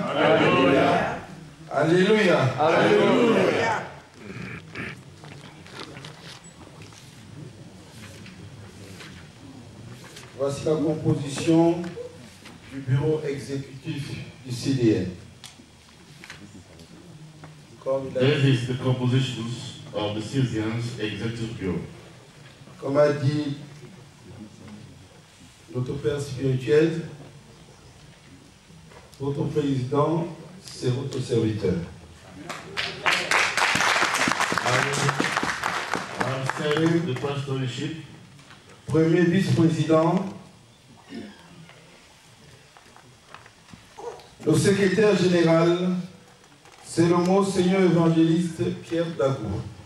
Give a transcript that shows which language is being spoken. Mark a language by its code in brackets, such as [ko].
[fr] Alléluia. Alléluia. Alléluia. Voici la composition du bureau exécutif du CDN. [en] This is the compositions of the Citizens Executive Bureau. [fr] Comme a dit notre Père spirituel, votre président, c'est votre serviteur. [en] I'm serving the pastorship. [fr] Premier vice-président, le secrétaire général, c'est le Monseigneur évangéliste Pierre Dagour.